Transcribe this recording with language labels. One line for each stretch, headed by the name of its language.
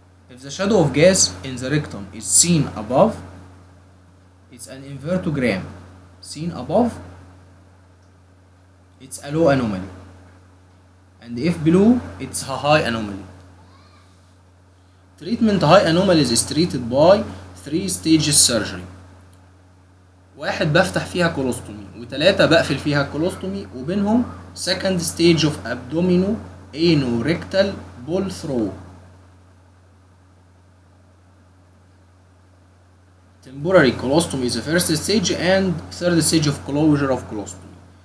English: If the shadow of gas in the rectum is seen above, it's an invertogram. Seen above, it's a low anomaly. And if below, it's a high anomaly. Treatment high anomalies is treated by three stages surgery.
Arabic: واحد بفتح فيها كولوستومي، وثلاثة بقفل فيها كولوستومي، وبينهم
English: second stage of abdomino anorectal bull throw. Temporary colostomy is the first stage and third stage of closure of colostomy.